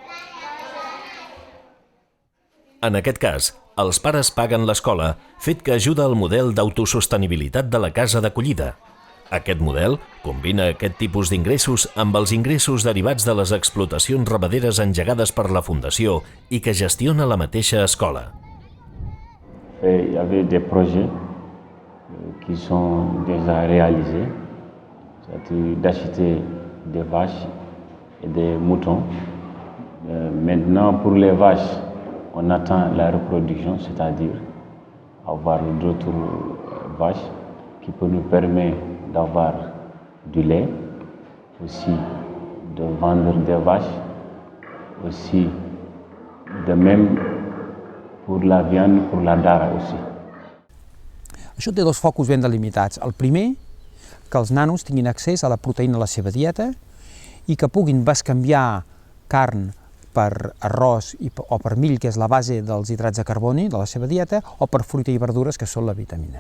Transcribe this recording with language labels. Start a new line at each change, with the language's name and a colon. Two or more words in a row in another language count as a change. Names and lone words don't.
Catalan: En aquest cas, els pares paguen l'escola, fet que ajuda al model d'autosostenibilitat de la casa d'acollida. Aquest model combina aquest tipus d'ingressos amb els ingressos derivats de les explotacions ramaderes engegades per la Fundació i que gestiona la mateixa escola.
French: Il y avait des projets qui sont déjà réalisés, c'est-à-dire d'acheter des vaches et des moutons. Maintenant, pour les vaches, on attend la reproduction, c'est-à-dire avoir d'autres vaches qui peut nous permettre d'avoir du lait, aussi de vendre des vaches, aussi de même pour la viande, pour la dara aussi.
Catalan: Això té 2 focus ben delimitats. El primer, que els nanos tinguin accés a la proteïna a la seva dieta i que puguin bescanviar carn per arròs o per mill, que és la base dels hidrats de carboni de la seva dieta, o per fruita i verdures, que són la vitamina.